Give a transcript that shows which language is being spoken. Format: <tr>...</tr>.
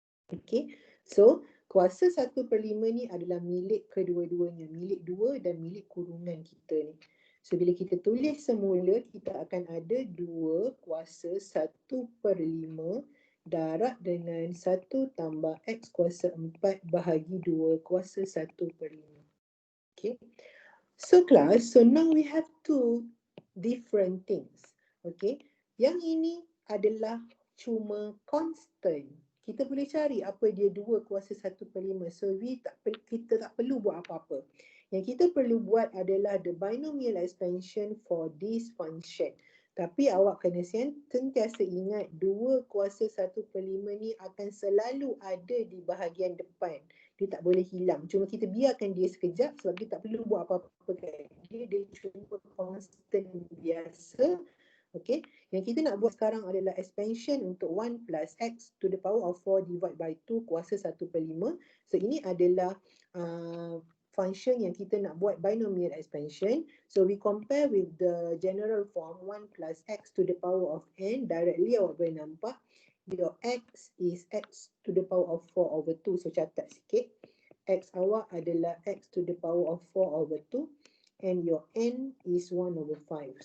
<ms>Okay, so kuasa 1/5 ni adalah milik kedua-duanya, milik 2 dan milik kurungan kita ni. So bila kita tulis semula, kita akan ada 2 kuasa 1/5 darab dengan 1 tambah x kuasa 4 bahagi 2 kuasa 1/5. Okay.</ms> <en>So class, so now we have 2 different things. Okay.</en> <ms>Yang ini adalah cuma constant. Kita boleh cari apa dia 2 kuasa 1/5. So kita tak perlu buat apa-apa. Yang kita perlu buat adalah the binomial expansion for this function. Tapi awak kena sentiasa ingat 2 kuasa 1/5 ni akan selalu ada di bahagian depan. Dia tak boleh hilang. Cuma kita biarkan dia sekejap sebab kita tak perlu buat apa-apa kan. Dia cuma constant biasa. Okay. Yang kita nak buat sekarang adalah expansion untuk 1 plus x to the power of 4 divided by 2 kuasa 1/5. So ini adalah function yang kita nak buat binomial expansion.</ms> <en>So we compare with the general form 1 plus x to the power of n. Directly awak boleh nampak your x is x to the power of 4 over 2. So catat sikit. X awak adalah x to the power of 4 over 2. And your n is 1 over 5.</en>